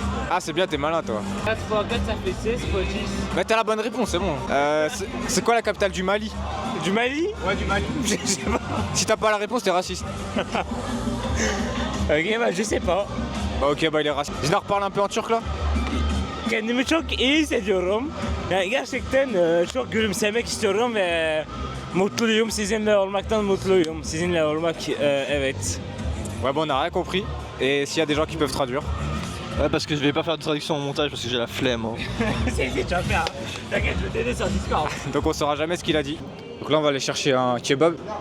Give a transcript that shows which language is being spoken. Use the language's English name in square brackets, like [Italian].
[French] Ah, c'est bien, t'es malin toi. 4 x 4, ça fait 16 x 10. Mais t'as la bonne réponse, c'est bon. C'est quoi la capitale du Mali? Du Mali? Ouais, du Mali. Je sais pas. Si t'as pas la réponse, t'es raciste. Ok, bah je sais pas. Bah ok, bah il est raciste. Zinar parle un peu en turc là? [Turkish] Kendimi çok iyi hissediyorum. Yani gerçekten çok gülümsemek istiyorum ve mutluyum. Sizinle olmaktan mutluyum. Sizinle olmak, evet. [French] Ouais, bon, on a rien compris. Et s'il y a des gens qui peuvent traduire? Ouais, parce que je vais pas faire de traduction au montage parce que j'ai la flemme. Hein. C'est tu vas faire. T'inquiète, je vais t'aider sur Discord. Donc on saura jamais ce qu'il a dit. Donc là, on va aller chercher un kebab.